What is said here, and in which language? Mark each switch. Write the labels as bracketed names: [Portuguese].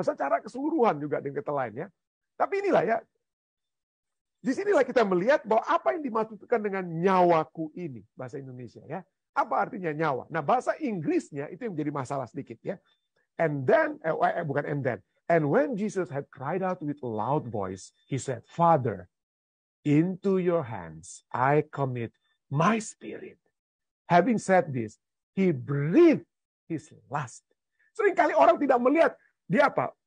[Indonesian] Secara keseluruhan juga dengan kata lain, ya. Tapi inilah ya, disinilah kita melihat bahwa apa yang dimaksudkan dengan nyawaku ini, bahasa Indonesia, ya. Apa artinya nyawa? Nah, bahasa Inggrisnya itu yang menjadi masalah sedikit, ya. [English] And then, [Indonesian] bukan [English] and then. And when Jesus had cried out with a loud voice, he said, Father, into your hands I commit my spirit. Having said this, he breathed his last. [Indonesian] Seringkali orang tidak melihat dia apa?